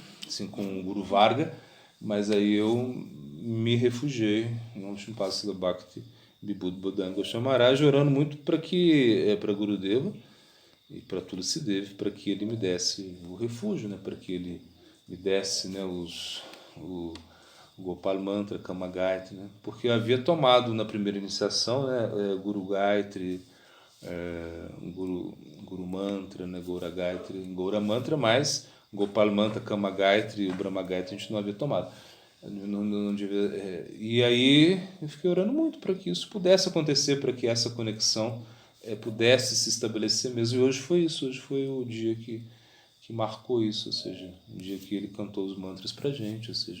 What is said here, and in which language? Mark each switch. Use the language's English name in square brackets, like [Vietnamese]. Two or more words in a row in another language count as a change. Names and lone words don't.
[Portuguese] Assim, com o Guru Varga, mas aí eu me refugiei no Shimpasala Bhakti Vibhuti Bodhanga Goswami Maharaj, orando muito para Gurudeva e para Tulsidev, para que ele me desse o refúgio, né? Para que ele me desse, né, o Gopal Mantra, Kama Gayatri, né? Porque eu havia tomado na primeira iniciação, né, Guru Gayatri, Guru Mantra, né, Gaura Gayatri, Gaura Mantra, mas Gopal Mantra, Kama Gayatri e o Brahma Gayatri a gente não havia tomado. Não devia, e aí eu fiquei orando muito para que isso pudesse acontecer, para que essa conexão pudesse se estabelecer mesmo. E hoje foi isso, hoje foi o dia que marcou isso, ou seja, o dia que ele cantou os mantras para a gente, ou seja.